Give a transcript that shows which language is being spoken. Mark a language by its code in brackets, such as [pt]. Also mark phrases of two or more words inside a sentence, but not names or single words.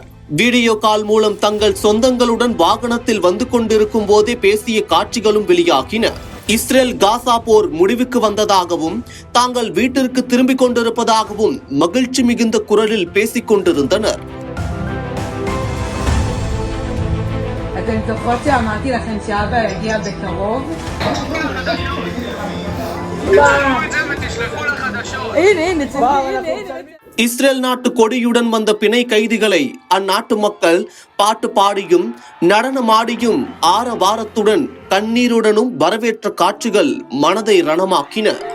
[ta] வீடியோ கால் மூலம் தங்கள் சொந்தங்களுடன் வாகனத்தில் வந்து கொண்டிருக்கும் போதே பேசிய காட்சிகளும் வெளியாகின. இஸ்ரேல் காசா போர் முடிவுக்கு வந்ததாகவும் தாங்கள் வீட்டிற்கு திரும்பிக் கொண்டிருப்பதாகவும் மகிழ்ச்சி மிகுந்த குரலில் பேசிக் கொண்டிருந்தனர். [he] אתם זוכרות שאמרתי לכם שאבא יגיע בקרוב? [ta] இஸ்ரேல் நாட்டு கொடியுடன் வந்த பிணை கைதிகளை அந்நாட்டு மக்கள் பாட்டு பாடியும் நடனமாடியும் ஆரவாரத்துடன் கண்ணீருடனும் வரவேற்ற காட்சிகள் மனதை ரணமாக்கின.